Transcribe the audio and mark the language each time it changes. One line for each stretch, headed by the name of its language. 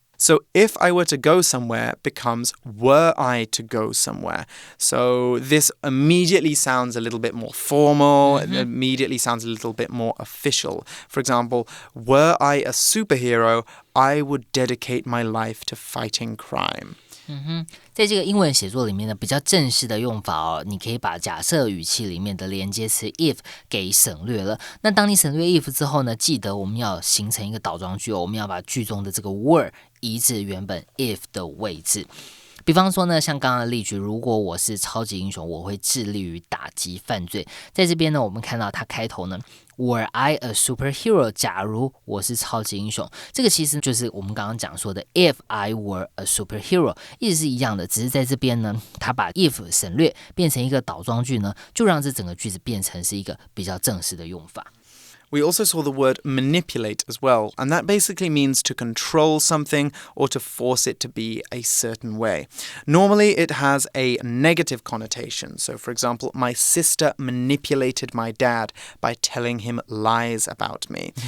English: So if I were to go somewhere becomes were I to go somewhere. So this immediately sounds a little bit more formal, it immediately sounds a little bit more official. For example, were I a superhero, I would dedicate my life to fighting crime.
Chinese: 在这个英文写作里面呢，比较正式的用法哦，你可以把假设语气里面的连接词 if 给省略了。那当你省略 if 之后呢，记得我们要形成一个倒装句哦，我们要把句中的这个 were 移至原本 if 的位置。比方说呢，像刚刚的例句，如果我是超级英雄，我会致力于打击犯罪。在这边呢，我们看到它开头呢 Were I a superhero？假如我是超级英雄，这个其实就是我们刚刚讲说的 If I were a superhero，意思是一样的，只是在这边呢，它把 if 省略，变成一个倒装句呢，就让这整个句子变成是一个比较正式的用法。
English: We also saw the word manipulate as well, and that basically means to control something or to force it to be a certain way. Normally, it has a negative connotation. So, for example, my sister manipulated my dad by telling him lies about me.